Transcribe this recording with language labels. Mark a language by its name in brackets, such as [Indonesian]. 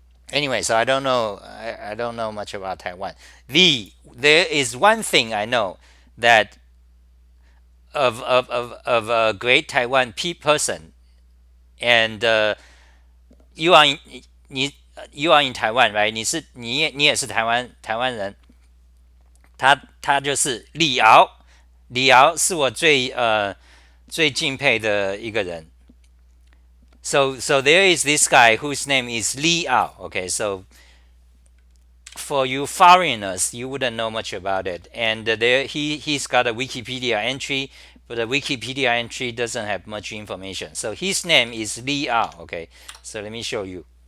[English] Anyway, so I don't know. I don't know much about Taiwan. There is one thing I know that of a great Taiwan person, and you are in, you are in Taiwan, right? [Chinese] 你也是台湾人，他就是李敖，李敖是我最敬佩的一个人。 [English] So there is this guy whose name is Li Ao. Okay, so for you foreigners, you wouldn't know much about it. And he's got a Wikipedia entry, but the Wikipedia entry doesn't have much information. So his name is Li Ao. Okay, so let me show you.